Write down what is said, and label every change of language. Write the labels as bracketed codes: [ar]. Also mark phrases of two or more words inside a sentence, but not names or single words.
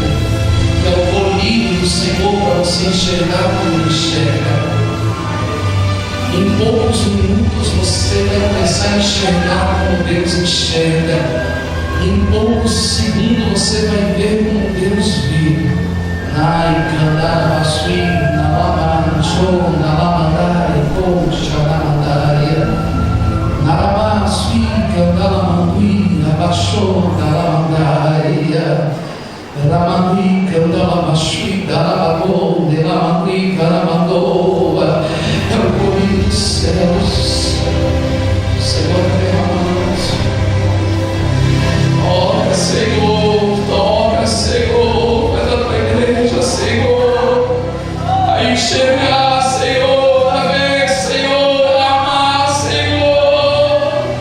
[pt] É o colírio do Senhor para você enxergar como Ele enxerga. Em poucos minutos você vai começar a enxergar como Deus enxerga. Em poucos segundos você vai ver como Deus vê. Nai, Kandara, Basui, Nalama, Show, Nalamandari, Coach, Nalamandari, Nalamasui, Kandala Mandui, Nabasho, Nalamandari, Ramandui, Kandala Basui, Dalabagô, Delamandui, Karamandô. É o colírio dos céus. Senhor, derramando. Toca, Senhor, toca, Senhor, faz a tua igreja, Senhor, a enxergar, Senhor, a ver, Senhor, a amar, Senhor.